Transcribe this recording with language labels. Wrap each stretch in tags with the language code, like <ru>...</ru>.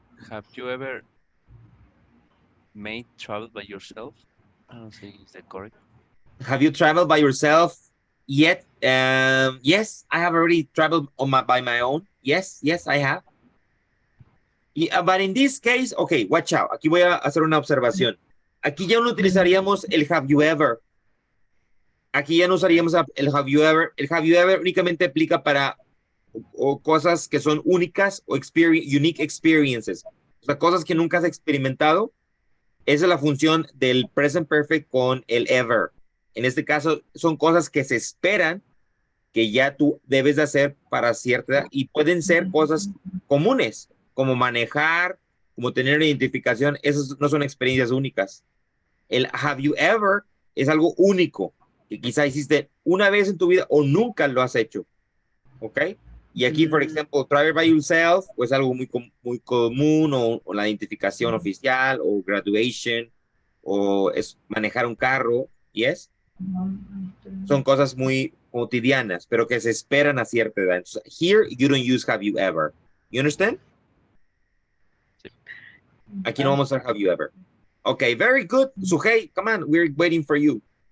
<en>Have you ever made travel by yourself? I don't say, is that correct? Have you traveled by yourself yet? Yes, I have already traveled by my own. Yes, I have. But in this case, okay, watch out.</en> <es>Aquí voy a hacer una observación. Aquí ya no utilizaríamos el have you ever. Aquí ya no usaríamos el have you ever. El have you ever únicamente aplica para cosas que son únicas o</es> <en>unique experiences.</en> <es>O sea, cosas que nunca has experimentado. Esa es la función del present perfect con el ever. En este caso, son cosas que se esperan que ya tú debes de hacer para cierta edad y pueden ser cosas comunes, como manejar, como tener identificación. Esas no son experiencias únicas. El have you ever es algo único, que quizá hiciste una vez en tu vida o nunca lo has hecho. ¿Ok? Y aquí, por ejemplo,</es> <en>travel by yourself,</en> <es>pues algo muy común, o la identificación oficial, o graduation, o es manejar un carro, ¿yes? Son cosas muy cotidianas, pero que se esperan a cierta edad.</es> <en>Entonces, here, you don't use have you ever. You understand?</en> <es>Aquí no vamos a</es> <en>have you ever. Okay, very good. Suhey, come on, we're waiting for you.</en>